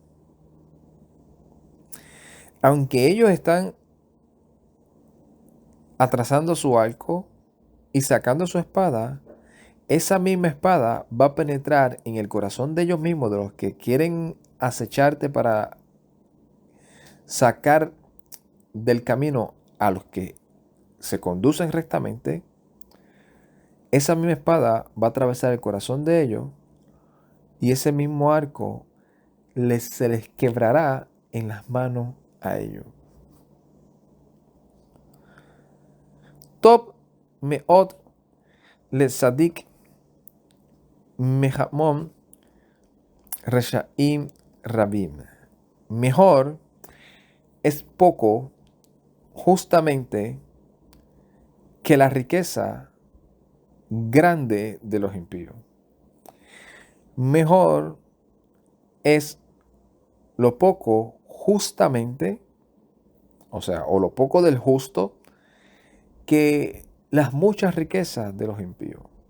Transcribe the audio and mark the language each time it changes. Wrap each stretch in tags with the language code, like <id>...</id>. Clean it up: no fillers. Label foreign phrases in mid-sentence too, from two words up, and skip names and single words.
<es>Aunque ellos están atrasando su arco y sacando su espada, esa misma espada va a penetrar en el corazón de ellos mismos, de los que quieren acecharte para sacar del camino a los que se conducen rectamente. Esa misma espada va a atravesar el corazón de ellos y ese mismo arco se les quebrará en las manos a ellos.</es> <he>טוב מעט לצדיק מהמון רשעים רבים.</he> <es>Mejor es poco justamente que la riqueza grande de los impíos. Mejor es lo poco justamente, o lo poco del justo, que las muchas riquezas de los impíos.</es>